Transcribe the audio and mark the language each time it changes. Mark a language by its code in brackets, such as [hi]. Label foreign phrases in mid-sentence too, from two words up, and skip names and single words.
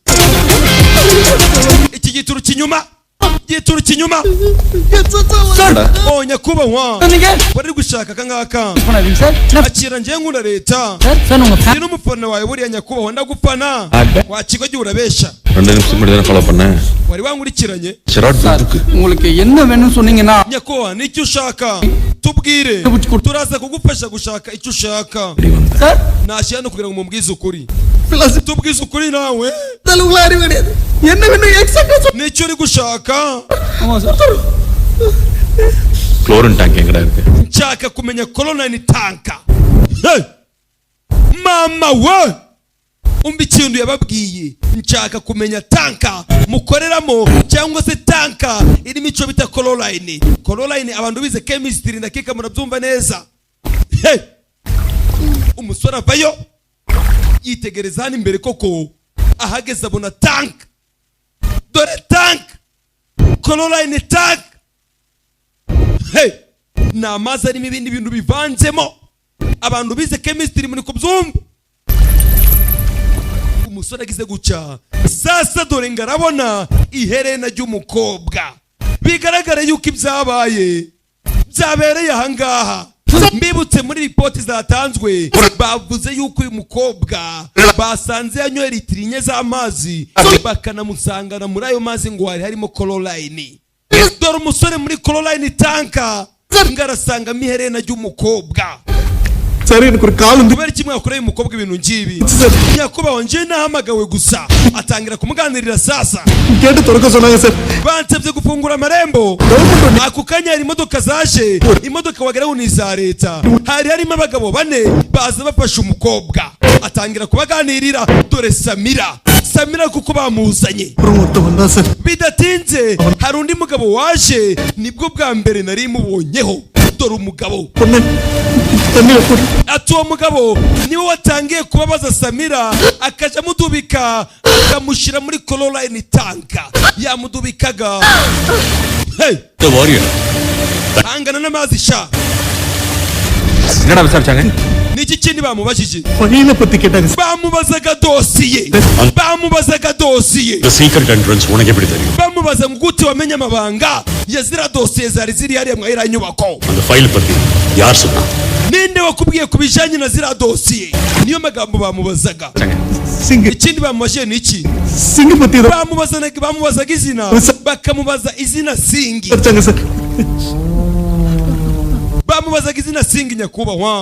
[rw] iki gituru kinyuma oh nyakubahwa bari gushaka kangaka akira ngiye nkunda leta ni n'umufana wawe buriya nyakubahwa ndagupana wa kigo gihe urabesha [ta] 2 நிமிஷம் மட்டும் தான் ஃபாலோ பண்ணேன் [rw] wari wankurikiranye [ta] ஷராட் துக்கு உங்களுக்கு என்ன வேணும்னு சொன்னீங்கன்னா [rw] nyakubahwa nicyo ushaka tubwire turaza kugufasha gushaka icyo ushaka nashyira no kugira ngo mubwize ukuri tubwize ukuri nawe [ta] தலுவாரி கிடையாது. என்ன வேணும் எக்ஸாக்ட்டா [rw] nicyo uri gushaka [ta] குளோரின் டேங்க் எங்கடா இருக்கு [rw] nshaka kumenya chlorine tanka hey! mama we umva ikintu yababwiye nshaka kumenya tanka mukoreramo cyangwa se tanka irimo icyo bita chlorine abantu bize chemistry ndakeka murabyumva neza hey! umusore avayo yitegereza hano imbere koko ahageze abona tank dore tank [en] chlorine tank [rw] hey! ni amazi arimo ibindi bintu bivanzemo abantu bize chemistry muri kubyumva umusore agize guca sasa dore ngarabona iherena ry'umukobwa bigaragara yuko ibyabaye byabereye ahangaha mbibutse muri ripoti zatanzwe bavuze yuko uyu mukobwa basanze yanyoye litiro 4 z'amazi bakanamusangana muri ayo mazi ngo hari harimo chlorine dore umusore muri chlorine tanka ngarasangamo iherena ry'umukobwa [ta] சரி எனக்கு ஒரு கால் வந்து [rw] kubera kimwe yakoreye umukobwa ibintu ngibi nyakubahwa nje nahamagawe gusa atangira kumuganirira sasa [ta] கேட்டு துறக்க சொன்னாங்க சார். [rw] bansabye gufungura amarembo ako kanya hari imodoka zaje imodoka wageraho ni za leta hari harimo abagabo 4 baza bafashe umukobwa atangira kubaganirira dore Samira kuko bamuzanye. Bidatinze hari undi mugabo waje, nibwo bwa mbere nari mubonyeho. Dore umugabo. Ati uwo mugabo niwe watangiye kubabaza Samira, akaja amudubika akamushyira muri Caroline tanka. Yamudubikaga. Hey! [en] The warrior. [rw] Angana n'amazi sha. [ta] என்னடா விசாரிச்சாங்க? [rw] Niki kindi bamubajije? Bamubazaga dosiye. Bamubazaga dosiye. [en] The secret entrance [ta] உனக்கு எப்படி தெரியும்? [rw] Bamubaza nguti wamenye amabanga yazira dosiye zari ziri hariya mwahera nyubako. [ta] அந்த ஃபைல் பத்தி யார் சொன்னா? [rw] Ninde wakubwiye kubijanye na zira dosiye? Niyo magambo bamubazaga. Ikindi bamubajije niki? [ta] Singi pati [rw] bamubazaga izina, bakamubaza izina Singi. Bamubazaga izina Singi nyakubahwa.